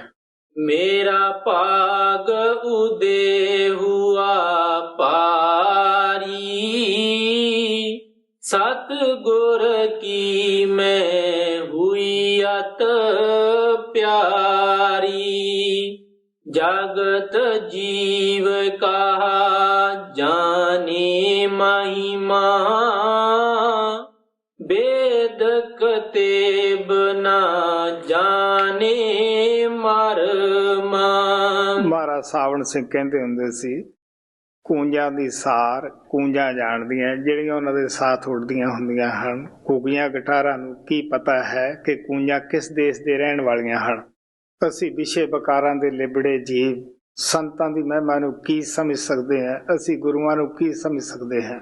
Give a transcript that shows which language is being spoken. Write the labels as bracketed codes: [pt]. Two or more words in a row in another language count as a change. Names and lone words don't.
[hi] मेरा भाग उदे हुआ पारी, सत गुर की मैं हुई अत पियारी। जगत जीव कहा जाने महिमा, वेद कतेब ना जाने मरमा। [pa] ਮਹਾਰਾਜ ਸਾਵਣ ਸਿੰਘ ਕਹਿੰਦੇ ਹੁੰਦੇ ਸੀ, ਕੂੰਜਾਂ ਦੀ ਸਾਰ ਕੂੰਜਾਂ ਜਾਣਦੀਆਂ ਜਿਹੜੀਆਂ ਉਹਨਾਂ ਦੇ ਸਾਥ ਉੱਡਦੀਆਂ ਹੁੰਦੀਆਂ ਹਨ। ਕੁਗੀਆਂ ਗਟਾਰਾਂ ਨੂੰ ਕੀ ਪਤਾ ਹੈ ਕਿ ਕੂੰਜਾਂ ਕਿਸ ਦੇਸ਼ ਦੇ ਰਹਿਣ ਵਾਲੀਆਂ ਹਨ। ਅਸੀਂ ਵਿਸ਼ੇ ਬਕਾਰਾਂ ਦੇ ਲਿਬੜੇ ਜੀਵ ਸੰਤਾਂ ਦੀ ਮਹਿਮਾ ਨੂੰ ਕੀ ਸਮਝ ਸਕਦੇ ਹਾਂ, ਅਸੀਂ ਗੁਰੂਆਂ ਨੂੰ ਕੀ ਸਮਝ ਸਕਦੇ ਹਾਂ।